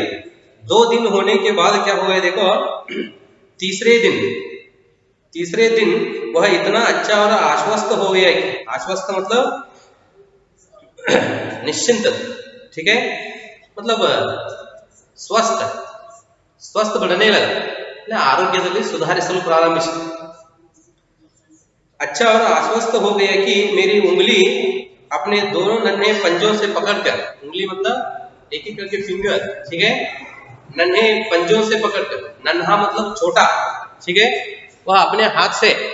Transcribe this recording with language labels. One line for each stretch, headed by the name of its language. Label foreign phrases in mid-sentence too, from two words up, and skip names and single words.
Hindi: 2 दिन होने के बाद क्या हुआ देखो, तीसरे दिन वह इतना अच्छा और आश्वस्त हो गया कि, आश्वस्त मतलब निश्चिंत, ठीक है, मतलब स्वस्थ बढ़ने लगा,
Kannada: ಆರೋಗ್ಯದಲ್ಲಿ ಸುಧಾರಿಸಲು ಪ್ರಾರಂಭಿಸಿತು।
Hindi: अच्छा और आश्वस्त हो गया कि मेरी उंगली अपने दोनों नन्हे पंजों से पकड़कर, उंगली मतलब एक एक करके फिंगर, ठीक है, नन्हे पंजों से पकड़कर, नन्हा मतलब छोटा, ठीक है, वह अपने हाथ से